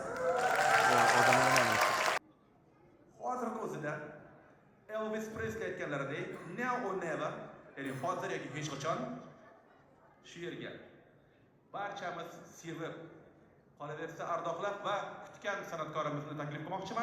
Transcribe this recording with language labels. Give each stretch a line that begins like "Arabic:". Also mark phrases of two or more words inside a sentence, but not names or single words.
Uzbek: Hozirgi o'zida Elvis Presley aytganlaridek
English: now or never,
Uzbek: ya'ni hozir yoki hech qachon shu yerga barchamiz sevib qolaversa ardoqlab va kutgan san'atkorimizni taklif qilmoqchiman.